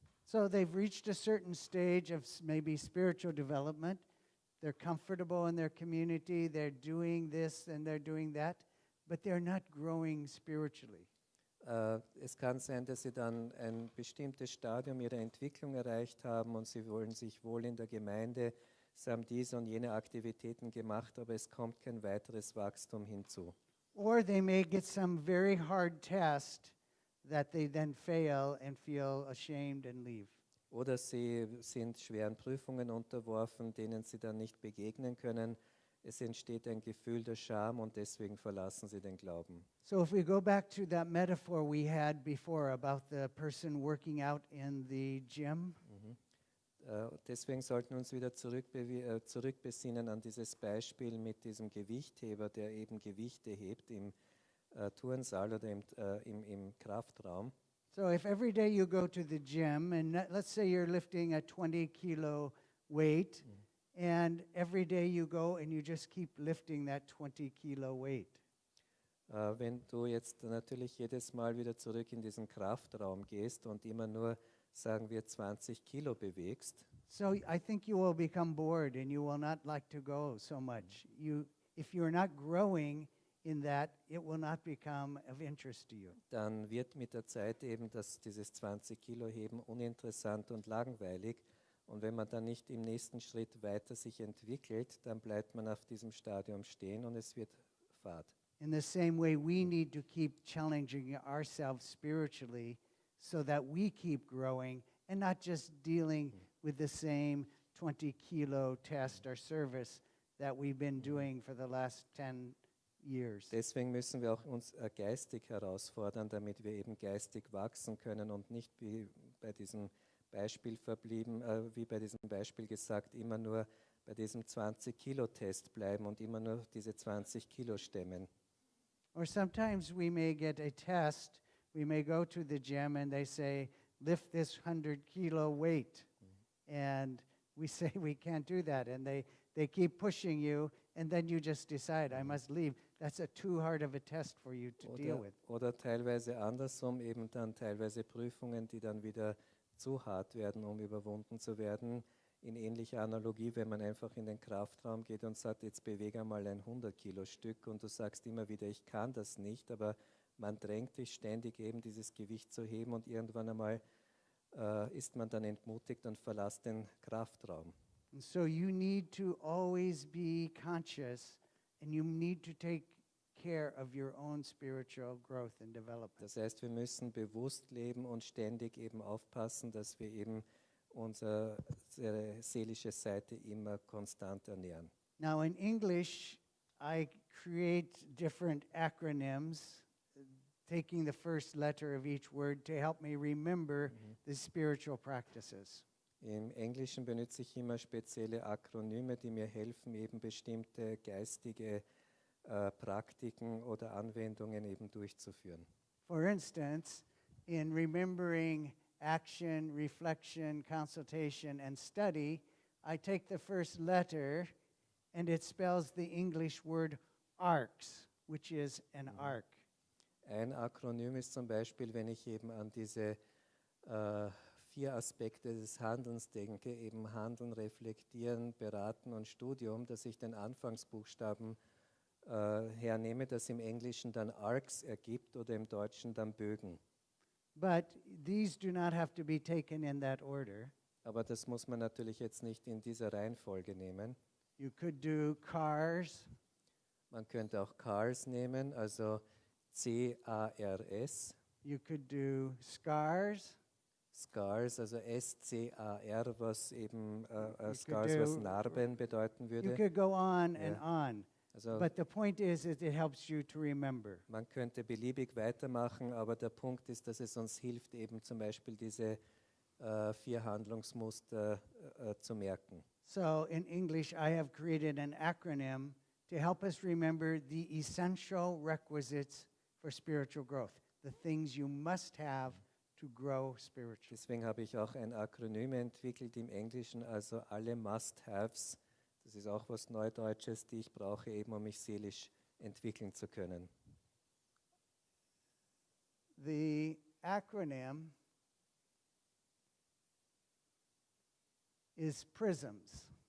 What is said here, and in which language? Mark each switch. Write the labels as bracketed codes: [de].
[en] So they've reached a certain stage of maybe spiritual development. They're comfortable in their community. They're doing this and they're doing that, but they're not growing spiritually. [de] Es kann sein, dass sie dann ein bestimmtes Stadium ihrer Entwicklung erreicht haben und sie wollen sich wohl in der Gemeinde, sie haben diese und jene Aktivitäten gemacht, aber es kommt kein weiteres Wachstum hinzu. [en] Or they may get some very hard test that they then fail and feel ashamed and leave. [de] Oder sie sind schweren Prüfungen unterworfen, denen sie dann nicht begegnen können. Es entsteht ein Gefühl der Scham und deswegen verlassen sie den Glauben. [en] So if we go back to that metaphor we had before about the person working out in the gym. [de] Deswegen sollten wir uns wieder zurückbesinnen an dieses Beispiel mit diesem Gewichtheber, der eben Gewichte hebt im Turnsaal oder im Kraftraum. [en] So if every day you go to the gym, and let's say you're lifting a 20-kilo weight, and every day you go and you just keep lifting that 20-kilo weight. [de] Wenn du jetzt natürlich jedes Mal wieder zurück in diesen Kraftraum gehst und immer nur, sagen wir, 20 Kilo bewegst, [en] So I think you will become bored and you will not like to go so much. If you're not growing in that, it will not become of interest to you. [de] dann wird mit der Zeit eben dieses 20 Kilo heben uninteressant und langweilig. Und wenn man dann nicht im nächsten Schritt weiter sich entwickelt, dann bleibt man auf diesem Stadium stehen und es wird fad. [en] In the same way, we need to keep challenging ourselves spiritually so that we keep growing and not just dealing with the same 20-kilo test or service that we've been doing for the last 10 years. [de] Deswegen müssen wir auch uns geistig herausfordern, damit wir eben geistig wachsen können und nicht wie bei diesem Beispiel wie bei diesem Beispiel gesagt, immer nur bei diesem 20-Kilo-Test bleiben und immer nur diese 20 Kilo stemmen. [en] Or sometimes we may get a test, we may go to the gym and they say, lift this 100-kilo weight. And we say we can't do that. And they keep pushing you, and then you just decide, I must leave. That's too hard of a test for you to deal with. [de] Oder teilweise andersrum, eben dann teilweise Prüfungen, die dann wieder zu hart werden, um überwunden zu werden. In ähnlicher Analogie, wenn man einfach in den Kraftraum geht und sagt, jetzt bewege einmal ein 100-Kilo-Stück und du sagst immer wieder, ich kann das nicht, aber man drängt dich ständig eben dieses Gewicht zu heben und irgendwann einmal ist man dann entmutigt und verlässt den Kraftraum. [en] And so you need to always be conscious and you need to take care of your own spiritual growth and development. [de] Das heißt, wir müssen bewusst leben und ständig eben aufpassen, dass wir eben unsere seelische Seite immer konstant ernähren. [en] Now in English, I create different acronyms, taking the first letter of each word to help me remember the spiritual practices. [de] Im Englischen benutze ich immer spezielle Akronyme, die mir helfen, eben bestimmte geistige Praktiken oder Anwendungen eben durchzuführen. [en] For instance, in remembering action, reflection, consultation, and study, I take the first letter and it spells the English word arcs, which is an arc. [de] Ein Akronym ist zum Beispiel, wenn ich eben an diese 4 Aspekte des Handelns denke, eben Handeln, Reflektieren, Beraten und Studium, dass ich den Anfangsbuchstaben hernehme, das im Englischen dann Arcs ergibt oder im Deutschen dann Bögen. [en] But these do not have to be taken in that order. [de] Aber das muss man natürlich jetzt nicht in dieser Reihenfolge nehmen. [en] You could do cars, [de] Man könnte auch CARS nehmen, also C-A-R-S. [en] you could do scars, [de] SCARS, also S-C-A-R, was eben [en] could [de] SCARS, was [en] do- [de] Narben bedeuten [en] you [de] würde. [en] could go on and Yeah. on. [de] Also [en] But the point is it helps you to remember. [de] man könnte beliebig weitermachen, aber der Punkt ist, dass es uns hilft, eben zum Beispiel diese 4 Handlungsmuster zu merken. [en] So in English, I have created an acronym to help us remember the essential requisites for spiritual growth, the things you must have to grow spiritually. [de] Deswegen habe ich auch ein Akronym entwickelt im Englischen, also alle Must-Haves. Das ist auch was Neudeutsches, die ich brauche, eben um mich seelisch entwickeln zu können. [en] The acronym is PRISMS.